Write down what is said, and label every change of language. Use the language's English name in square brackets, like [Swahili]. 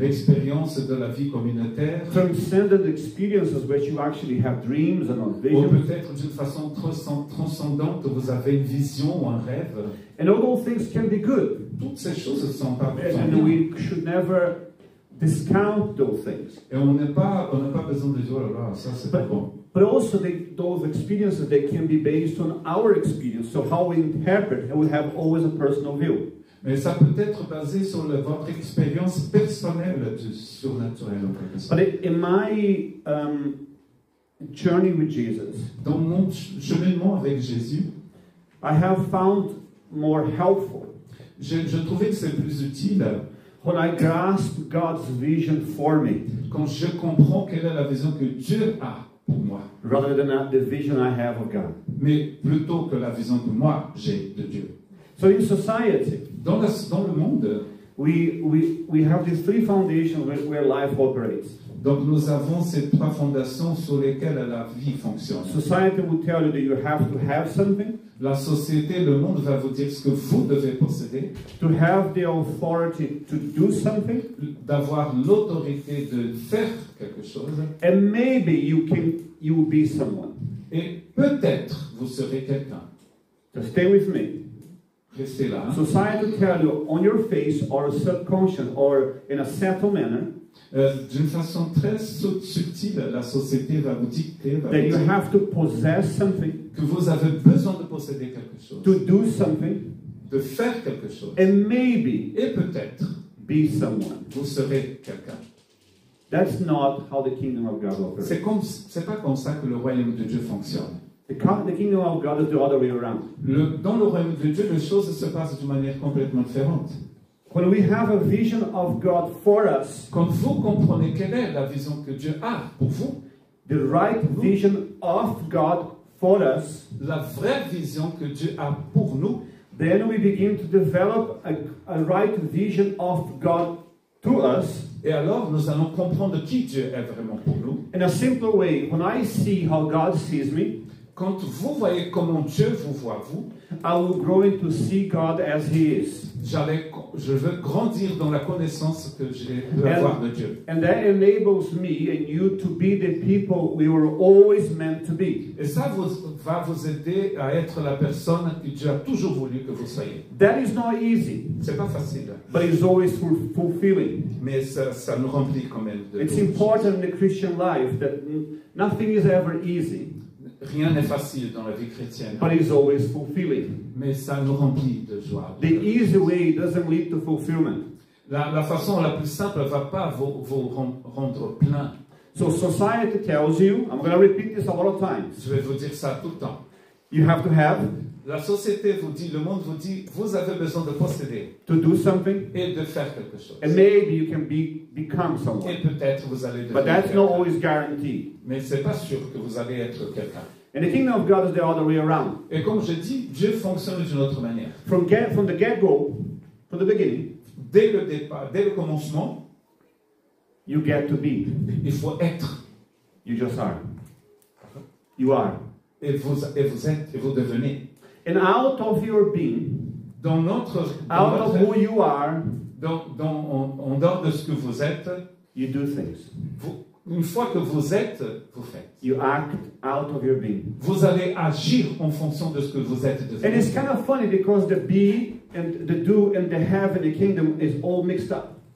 [French] l'expérience de la vie communautaire, [English] transcendent experiences which you actually have dreams and [French] ou [English] visions. [French] peut-être d'une façon transcendante, vous avez une vision ou un rêve. [English] And all those things can be good. [French] Toutes ces choses sont pas [English] And [French] bien. [English] we should never discount those things. [French] Et on n'a pas besoin de dire, oh là là, ça c'est pas bon. [English] But also those experiences, they can be based on our experience. So how we interpret, we have always a personal view. [French] Mais ça peut être basé sur votre expérience personnelle du surnaturel en quelque sorte. [English] But in my journey with Jesus, [French] Dans mon cheminement avec Jésus, [English] I have found more helpful [French] je trouvais que c'est plus utile [English] when I grasp God's vision for me, [French] quand je comprends quelle est la vision que Dieu a pour moi, [English] rather than the vision I have of God. [French] mais plutôt que la vision que moi j'ai de Dieu. [English] So in society, [French] Dans le monde, [English] we have these 3 foundations where life operates. [French] donc nous avons ces 3 fondations sur lesquelles la vie fonctionne. [English] Society will tell you that you have something, [French] La société, le monde va vous dire ce que vous devez posséder, [English] to have the authority to do something, [French] d'avoir l'autorité de faire quelque chose, [English] and maybe you will be someone. [French] et peut-être vous serez quelqu'un. [English] So stay with me. [French] Restez là. Hein. [English] Society will tell you on your face or subconscious or in a subtle manner [French] D'une façon très subtile, la société va vous dicter, va [English] that you [French] dire [English] have to possess something, [French] que vous avez besoin de posséder quelque chose, [English] to do something, [French] de faire quelque chose, [English] and maybe [French] et peut-être [English] be someone. [French] vous serez quelqu'un. [English] That's not how the kingdom of God operates. [French] C'est pas comme ça que le royaume de Dieu fonctionne. [English] The kingdom of God is the other way around. [French] Dans le royaume de Dieu, les choses se passent d'une manière complètement différente. [English] When we have a vision of God for us, [French] Quand vous comprenez quelle est la vision que Dieu a pour vous, [English] the right vision of God for us, [French] la vraie vision que Dieu a pour nous, [English] then we begin to develop a right vision of God to us. [French] et alors nous allons comprendre qui Dieu est vraiment pour nous. [English] In a simple way, when I see how God sees me, [French] Quand vous voyez comment Dieu vous voit, vous, [English] I will grow into see God as He is. [French] je veux grandir dans la connaissance que je peux avoir de Dieu. [English] And that enables me and you to be the people we were always meant to be. [French] Et ça va vous aider à être la personne que Dieu a toujours voulu que vous soyez. [English] That is not easy, [French] C'est pas facile, [English] but it's always fulfilling. [French] mais ça nous remplit quand même de [English] It's important in the Christian life that nothing is ever easy. [French] Rien n'est facile dans la vie chrétienne, [English] but it's always fulfilling. [French] mais ça nous remplit de joie. [English] The easy way doesn't lead to fulfillment. [French] La façon la plus simple ne va pas vous rendre plein. [English] So society tells you, I'm going to repeat this a lot of times, [French] Je vais vous dire ça tout le temps. [English] you have to have, [French] La société vous dit, le monde vous dit, vous avez besoin de posséder [English] to do something, [French] et de faire quelque chose. [English] and maybe you can become [French] Et [English] someone. [French] peut-être vous allez [English] But that's not [French] quelqu'un. [English] always guaranteed. [French] Mais c'est pas sûr que vous allez être quelqu'un. [English] And the kingdom of God is the other way around. [French] Et comme je dis, Dieu fonctionne d'une autre manière. [English] From the get-go, from the beginning, [French] Dès le départ, dès le commencement, [English] you get to be. [French] il faut être. [English] You just are. You are. [French] Et vous êtes, et vous devenez. [English] And out of your being, [French] Dans notre, [English] out of who you are, [French] en dehors de ce que vous êtes, [English] you do things. [French] une fois que vous êtes, vous faites. [English] You act out of your being. [French] Vous allez agir en fonction de ce que vous êtes [English] And [French] devenu. [English] it's kind of funny because the be and the do and the have in the kingdom is all mixed up.